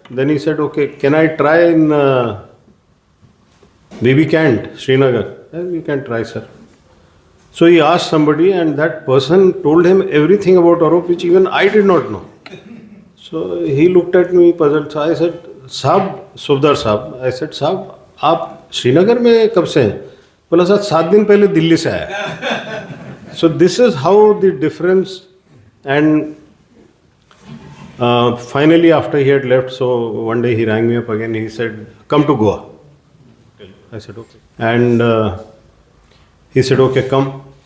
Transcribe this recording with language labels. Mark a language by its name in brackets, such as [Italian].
[English] Then he said, okay, can I try in Bibi Cant, Srinagar? You can try, sir. So he asked somebody, and that person told him everything about Arup, which even I did not know. So he looked at me puzzled. So I said, Saab, Subdar Saab, I said, Saab, [Hindi] आप श्रीनगर में कब से हैं? बोला sir 7 दिन पहले दिल्ली से आया. [English] So this is how the difference. And finally after he had left, so one day he rang me up again. He said, come to Goa. I said, okay. And he said, okay, come.